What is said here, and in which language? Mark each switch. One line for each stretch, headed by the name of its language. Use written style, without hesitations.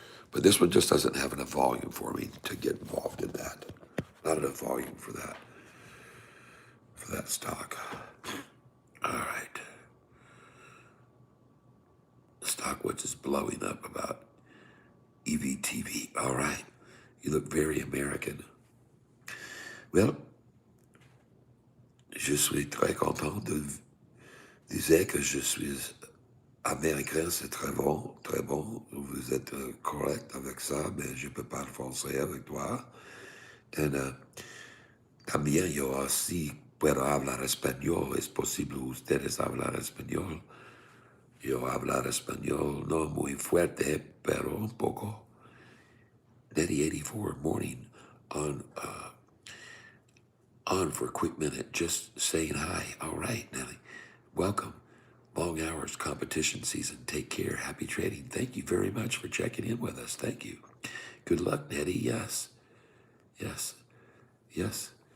English: But this one just doesn't have enough volume for me to get involved in that. Not enough volume for that stock. All right. The stock which is blowing up about EVTV. All right. You look very American.
French: Well, je suis très content de dire que je suis américain, c'est très bon, très bon. Vous êtes correct avec ça, mais je peux parler français avec toi.
Spanish: Et también yo así puedo hablar español. Es posible ustedes hablar español. Yo hablar español no muy fuerte, pero un poco.
English: Nettie 84 morning on for a quick minute, just saying hi. All right, Nelly. Welcome. Long hours, competition season. Take care. Happy trading. Thank you very much for checking in with us. Thank you. Good luck, Nettie. Yes. Yes. Yes.